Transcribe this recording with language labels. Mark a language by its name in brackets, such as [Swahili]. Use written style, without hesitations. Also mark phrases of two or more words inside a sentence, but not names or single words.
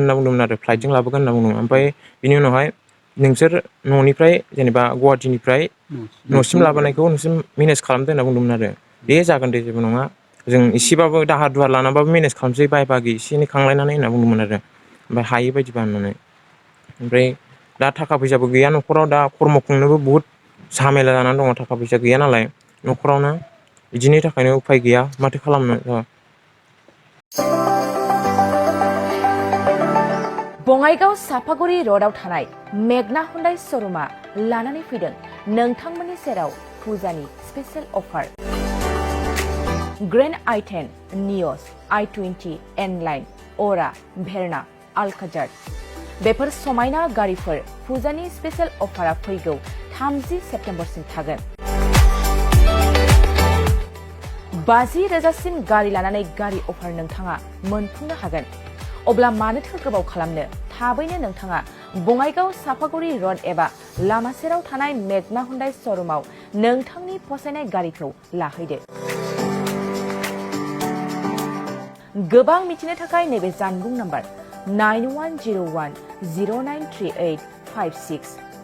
[Bodo] होनना बुंदोंमोन आरो फ्लाइटजों लाबोगोन होनना बुंदोंमोन ओमफ्राय बिनि उनावहाय नोंसोर न'निफ्राय जेनेबा गुवाहाटिनिफ्राय न'सिम लाबोनायखौ नोंसोर मेनेज खालामदो होनना बुंदोंमोन आरो दे जागोन दे जेबो नङा जों एसेबाबो दाहार दुहार लानाबाबो मेनेज खालामसै बाय बागि एसे एनै खांलायनानै होनना बुंदोंमोन आरो ओमफ्राय हायो बायदिबा होननानै ओमफ्राय दा थाखा फैसाबो गैया न'खराव दा खर्म खुंनोबो बुहुद झामेला जानानै दङ थाखा फैसा गैया नालाय न'खरावनो बिदिनि थाखायनो उफाय गैया माथो खालामनो बङाइगाव सापागुरि र'डआव थानाय मेगना हुन्डाइ श'रुमा लानानै फैदों नोंथांमोननि सेराव फुजानि [English] special offer [Bodo] ग्रेन्ड i10 नियस i20 N-Line अरा भेरना आल्काजार बेफोर समायना गारिफोर फुजानि [English] special offera [Bodo] फैगौ 30 सेप्तेम्बरसिम थागोन 50,000सिम गारि लानानै गारि अफार नोंथाङा मोनफुंनो हागोन अब्ला मानोथो गोबाव खालामनो थाबैनो नोंथाङा बङाइगाव सापागुरि र'ड एबा लामा सेराव थानाय मेगना हुन्डाइ श'रुमाव नोंथांनि फसायनाय गारिखौ लाहैदो गोबां मिथिनो थाखाय नैबे जानबुं नाम्बार 9101093856